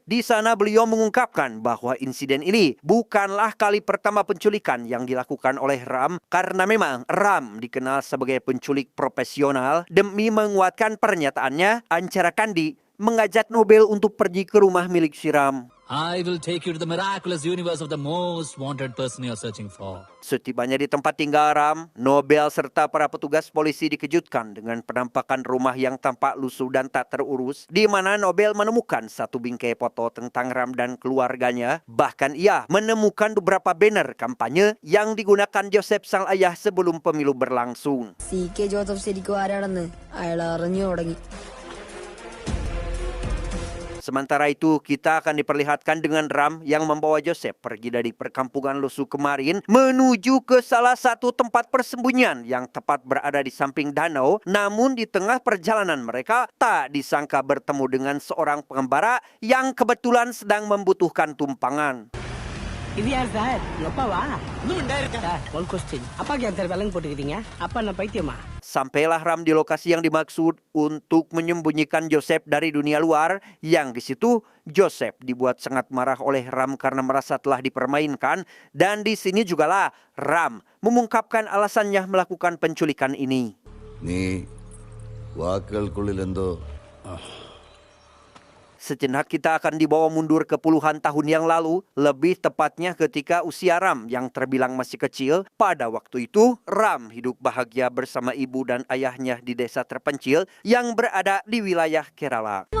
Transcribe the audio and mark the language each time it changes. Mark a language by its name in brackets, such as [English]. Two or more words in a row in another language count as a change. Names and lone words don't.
[Indonesian] Di sana beliau mengungkapkan bahwa insiden ini bukanlah kali pertama penculikan yang dilakukan oleh Ram, karena memang Ram dikenal sebagai penculik profesional. Demi menguatkan pernyataannya, Ancara Kandi mengajak Nobel untuk pergi ke rumah milik si Ram. [English] I will take you to the miraculous universe of the most wanted person you're searching for. [Indonesian] Setibanya di tempat tinggal Ram, Nobel serta para petugas polisi dikejutkan dengan penampakan rumah yang tampak lusuh dan tak terurus, di mana Nobel menemukan satu bingkai foto tentang Ram dan keluarganya. Bahkan ia menemukan beberapa banner kampanye yang digunakan Joseph sang ayah sebelum pemilu berlangsung. [Malayalam] CK Joseph ശരിക്കും ആരാണെന്ന് അയാൾ അറിഞ്ഞു തുടങ്ങി. [Indonesian] Sementara itu, kita akan diperlihatkan dengan Ram yang membawa Joseph pergi dari perkampungan Lusu kemarin menuju ke salah satu tempat persembunyian yang tepat berada di samping danau. Namun di tengah perjalanan mereka tak disangka bertemu dengan seorang pengembara yang kebetulan sedang membutuhkan tumpangan. [Tamil] இது யார் சார் எப்பாவா சார் [English] one question [Tamil] அப்பாக்கு யார் சார் விலங்கு போட்டுக்கிறீங்க அப்பா என்ன பைத்தியமா? [Indonesian] Sampailah Ram di lokasi yang dimaksud untuk menyembunyikan Joseph dari dunia luar, yang di situ Joseph dibuat sangat marah oleh Ram karena merasa telah dipermainkan, dan di sini jugalah Ram mengungkapkan alasannya melakukan penculikan ini. [Malayalam] നീ വാക്കുകൾക്കുള്ളിൽ എന്തോ [Indonesian] Sejenak kita akan dibawa mundur ke puluhan tahun yang lalu, lebih tepatnya ketika usia Ram yang terbilang masih kecil. Pada waktu itu, Ram hidup bahagia bersama ibu dan ayahnya di desa terpencil yang berada di wilayah Kerala.